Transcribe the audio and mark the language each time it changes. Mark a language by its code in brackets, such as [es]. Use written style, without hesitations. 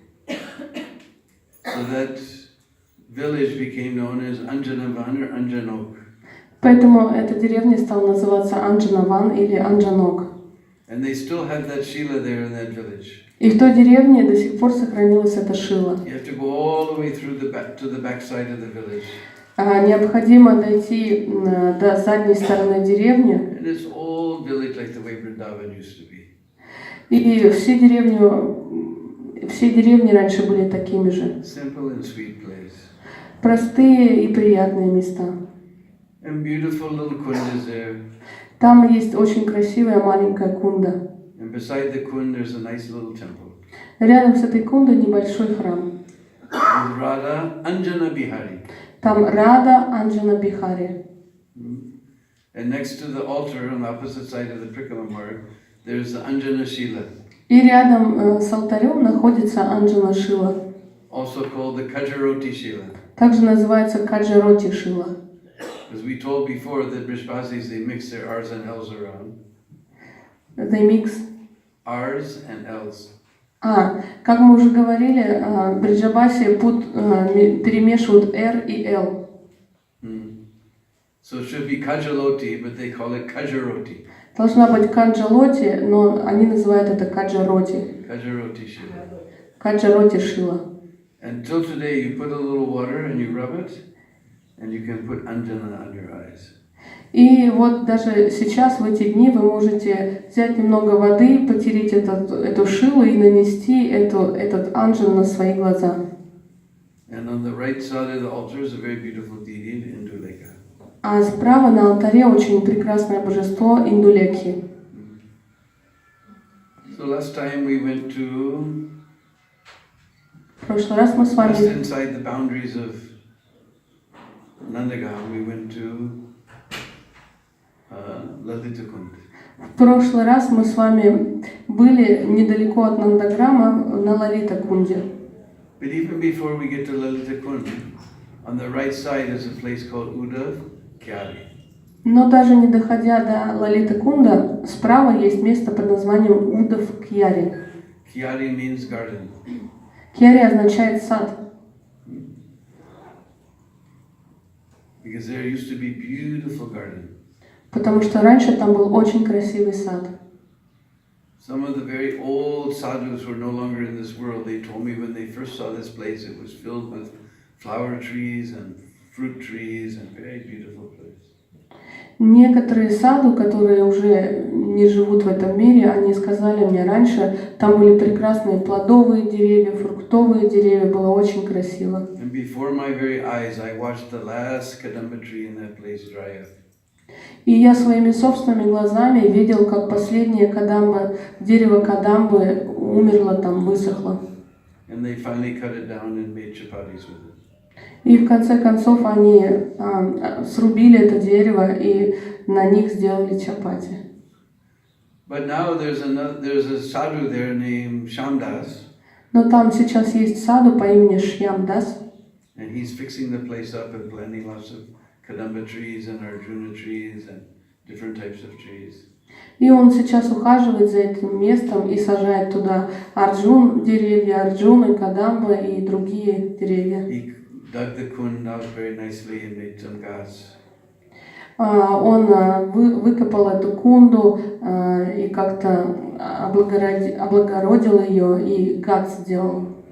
[en] So that village became known as Anjanavan or Anjanok. [ru] Поэтому эта деревня стала называться Анджанаван или Анджанок. [en] And they still have that Shila there in that village. [ru] И в той деревне до сих пор сохранилась эта шила. [en] You have to go all the way through to the back side of the village. [ru] Необходимо дойти до задней стороны деревни. [en] And it's old village like the way Vrindavan used to be. [ru] И все деревни раньше были такими же. [en] Simple and sweet place. [ru] Простые и приятные места. [en] And beautiful little kundas there. [ru] Там есть очень красивая маленькая кунда. [en] And beside the kund there's a nice little temple. [ru] Рядом с этой кундой небольшой храм. [en] And is Radha Anjana Bihari. [ru] Там Рада Анджана Бихари. [en] And next to the altar on the opposite side of the Prikala Marg, there's the Anjana Shila. [ru] И рядом с алтарем находится Анджана Шила. [en] Also called the Kajaroti Shila. [ru] Также называется Каджароти Шила. [en] As we told before, the Brishbasis, they mix their R's and L's around. They mix. R's and L's. [ru] Как мы уже говорили, бриджабаси перемешивают R и L. [en] So it should be Kajaloti, but they call it Kajaroti. [ru] Должна быть Каджалоти, но они называют это Каджароти. [en] Kajaroti Shila. [ru] Каджароти Шила. [en] Until today, you put a little water and you rub it, and you can put Anjana on your eyes. [ru] И вот даже сейчас, в эти дни, вы можете взять немного воды, потереть эту шилу и нанести этот анджан на свои глаза. [en] And on the right side of the altar is a very beautiful deity, Indulekha. [ru] А справа на алтаре очень прекрасное божество Индулекхи. [en] So last time we went to [ru] В прошлый раз мы с вами... [en] just inside the boundaries of Nandagam, we went to Lalita Kund. [ru] В прошлый раз мы с вами были недалеко от Нандаграма на Лалита Кунде. [en] But even before we get to Lalita Kund, on the right side is a place called Udav Kyari. [ru] Но даже не доходя до Лалита Кунда, справа есть место под названием Удав Кьяри. [en] Kyari means garden. [ru] Кьяри означает сад. [en] Because there used to be beautiful garden. [ru] Потому что раньше там был очень красивый сад. [en] Some of the very old sadhus who are no longer in this world, they told me when they first saw this place, it was filled with flower trees and fruit trees and very beautiful place. [ru] Некоторые саду, которые уже не живут в этом мире, они сказали мне раньше, там были прекрасные плодовые деревья, фруктовые деревья, было очень красиво. [en] And before my very eyes, I watched the last kadamba tree in that place dry up. [ru] И я своими собственными глазами видел, как последнее кадамба, дерево кадамбы умерло там, высохло. [en] And they finally cut it down and made chapatis with it. [ru] И в конце концов они срубили это дерево и на них сделали чапати. [en] But now there's a sadhu there named Shamdas. [ru] Но там сейчас есть саду по имени Шьямдас. [en] And he's fixing the place up and planting lots of kadamba trees and Arjuna trees and different types of trees. [ru] И он сейчас ухаживает за этим местом и сажает туда деревья Арджуны, кадамбы и другие деревья. [en] He dug the kund out very nicely and made some ghas. [ru] Он выкопал эту кунду и как-то облагородил ее и гад сделал.